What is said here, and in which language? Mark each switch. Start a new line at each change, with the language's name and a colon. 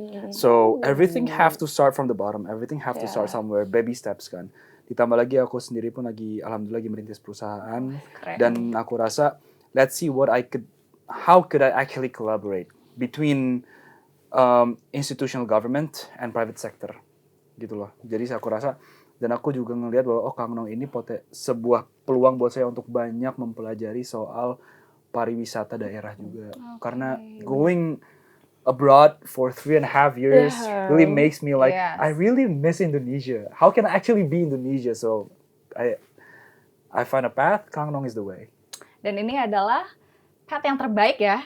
English: So everything have to start from the bottom. Everything have to start somewhere. Baby steps kan.
Indonesian: Ditambah lagi aku sendiri pun alhamdulillah lagi merintis perusahaan. Dan aku rasa,
English: let's see how could I actually collaborate between institutional government and private sector.
Indonesian: Gitu loh. Jadi aku rasa, dan aku juga ngelihat bahwa Kang Nong ini sebuah peluang buat saya untuk banyak mempelajari soal pariwisata daerah juga. Karena
English: going abroad for 3.5 years really makes me like, I really miss Indonesia. How can I actually be Indonesia? So I find a path, Kang Nong is the way.
Indonesian: Dan ini adalah path yang terbaik ya.